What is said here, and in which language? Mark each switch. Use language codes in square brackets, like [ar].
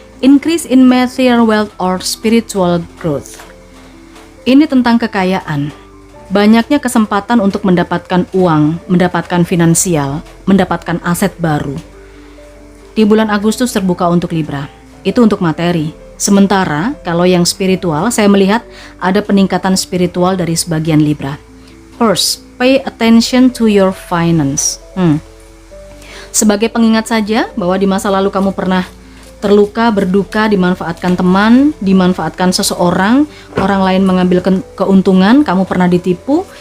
[en] Increase in material wealth or spiritual growth. [id] Ini tentang kekayaan. Banyaknya kesempatan untuk mendapatkan uang, mendapatkan finansial, mendapatkan aset baru. Di bulan Agustus terbuka untuk Libra. Itu untuk materi. Sementara kalau yang spiritual, saya melihat ada peningkatan spiritual dari sebagian Libra. [en] First, pay attention to your finance. [id] Sebagai pengingat saja bahwa di masa lalu kamu pernah terluka, berduka, dimanfaatkan teman, dimanfaatkan seseorang, orang lain mengambil keuntungan, kamu pernah ditipu.